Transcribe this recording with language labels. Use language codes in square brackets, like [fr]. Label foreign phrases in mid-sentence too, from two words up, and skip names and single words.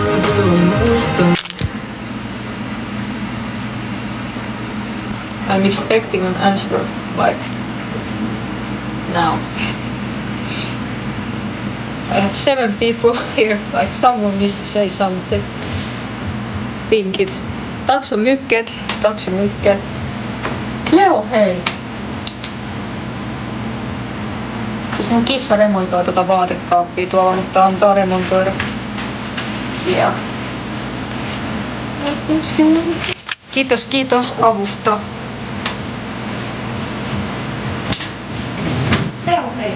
[en] I'm expecting an answer like now. I have 7 people here, like someone needs to say something. Pinkit. Taksomykket. [fi] Leo, hei. Siis mun kissa remontoi tota vaatekaappia tuolla, mutta antaa remontoida. Yeah. Kiitos avusta. Leo, hei.